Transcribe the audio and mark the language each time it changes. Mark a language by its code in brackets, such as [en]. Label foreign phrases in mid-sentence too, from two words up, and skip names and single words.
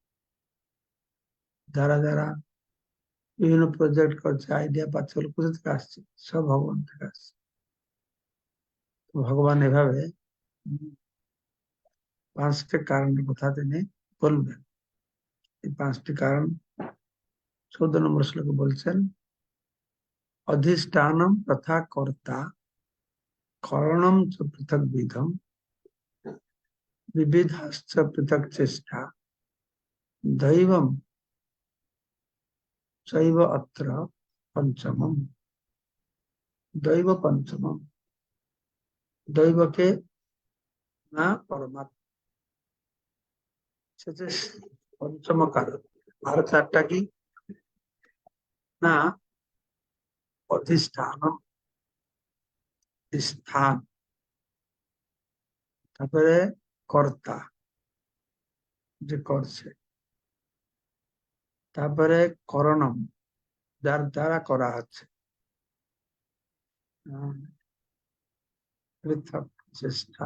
[bn] যারা যারা বিভিন্ন প্রজেক্ট করছে, আইডিয়া পাচ্ছে, কোথা থেকে আসছে? সব ভগবান থেকে আসছে। ভগবান এভাবে পাঁচটি কারণের কথা তিনি বলবেন। এই পাঁচটি কারণ 14 নম্বর শ্লোকে বলছেন, [sa] अधिष्ठानम तथा कर्ता कारणम च पृथक विधम विविधाश्च पृथक चेष्टा दैवम चैव अत्र पंचमम। দৈব পঞ্চমম, [bn] দৈব কে না পরমাত্মা পঞ্চম কারণ আর চারটা কি না? অধিষ্ঠানম, স্থান, তারপরে কর্তা, যে করছে, তারপরে করণম, যার দ্বারা করা হচ্ছে, [sa] পৃথক চেষ্টা।